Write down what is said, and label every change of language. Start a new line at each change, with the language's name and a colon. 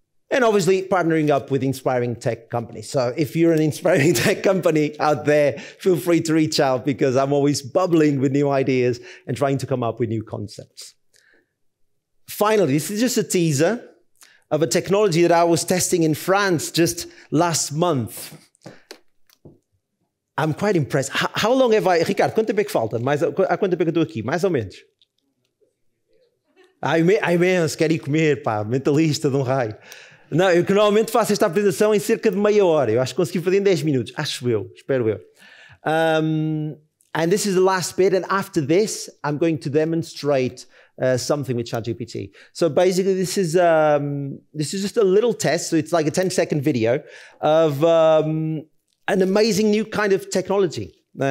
English: And obviously partnering up with inspiring tech companies. So if you're an inspiring tech company out there, feel free to reach out because I'm always bubbling with new ideas and trying to come up with new concepts. Finally, this is just a teaser of a technology that I was testing in France just last month. I'm quite impressed. How long have I...
Portuguese: Ricardo, quanto tempo é que falta? Há quanto tempo é que eu estou aqui? Mais ou menos. Imenso, quero ir comer, pá, mentalista de um raio. Não, eu que normalmente faço esta apresentação em cerca de meia hora. Eu acho que consegui fazer em 10 minutos. Acho eu, espero eu.
English: And this is the last bit, and after this, I'm going to demonstrate something with ChatGPT. So basically, this is just a little test. So it's like a 10-second video of an amazing new kind of technology.